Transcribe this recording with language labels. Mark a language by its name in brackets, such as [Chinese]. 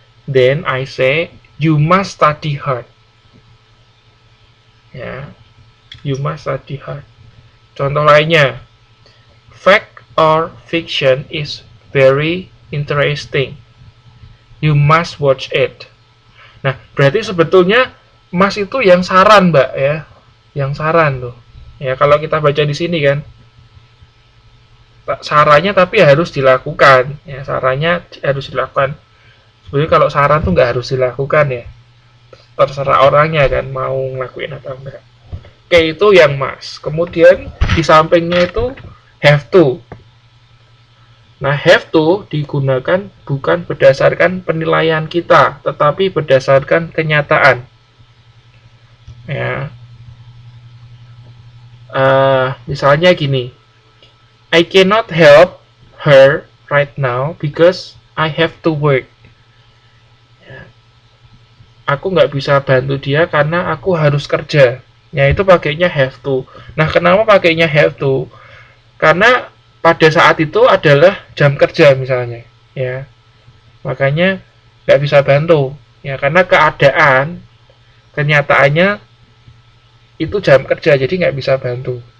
[English] Then I say, you must study hard. Ya, you must study hard. [Indonesian] Contoh lainnya, [English] fact or fiction is very interesting. You must watch it. [Indonesian] Nah, berarti sebetulnya must itu yang saran, Mbak, ya. Yang saran tuh. Ya, kalau kita baca di sini kan, sarannya tapi harus dilakukan. Ya, sarannya harus dilakukan. Sebenarnya kalau saran tuh nggak harus dilakukan ya. Terserah orangnya kan mau ngelakuin atau enggak. Oke, itu yang must. Kemudian di sampingnya itu have to. Nah, have to digunakan bukan berdasarkan penilaian kita, tetapi berdasarkan kenyataan. Ya. [English] Misalnya gini, I cannot help her right now because I have to work. [Indonesian] Ya. Aku nggak bisa bantu dia karena aku harus kerja. Ya, itu pakainya have to. Nah, kenapa pakainya have to? Karena pada saat itu adalah jam kerja misalnya, ya, makanya nggak bisa bantu, ya, karena kenyataannya itu jam kerja, jadi nggak bisa bantu.